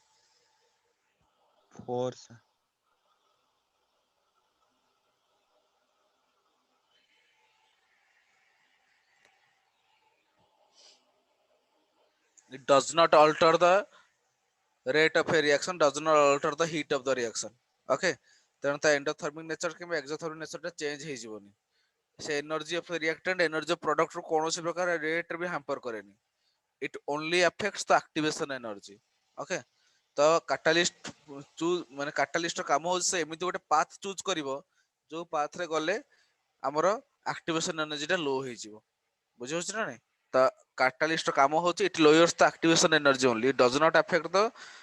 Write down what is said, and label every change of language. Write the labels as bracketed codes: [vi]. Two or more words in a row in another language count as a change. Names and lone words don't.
[en] four sir it does not alter the rate of a reaction does not alter the heat of the reaction okay [or] ତେଣୁ ତା ଏଣ୍ଡୋଥର୍ମିକ ନେଚର କିମ୍ବା [en] exothermic natureଟା [or] ଚେଞ୍ଜ ହେଇଯିବନି ସେ [en] energy of reactant energy of product [or] ରୁ କୌଣସି ପ୍ରକାର ରେଟ୍ ବି ହ୍ୟାମ୍ପର କରେନି [en] it only affects the activation energy okay [or] ତ କାଟାଲିଷ୍ଟ ମାନେ କାଟାଲିଷ୍ଟର କାମ ହଉଛି ସେ ଏମିତି ଗୋଟେ [en] path choose [or] କରିବ ଯୋଉ ପାଥରେ ଗଲେ ଆମର [en] activation energyଟା low [or] ହେଇଯିବ ବୁଝିହଉଛି ନା ନାଇଁ ତ କାଟାଲିଷ୍ଟର କାମ ହଉଛି [en] it lowers the activation energy only it does not affect the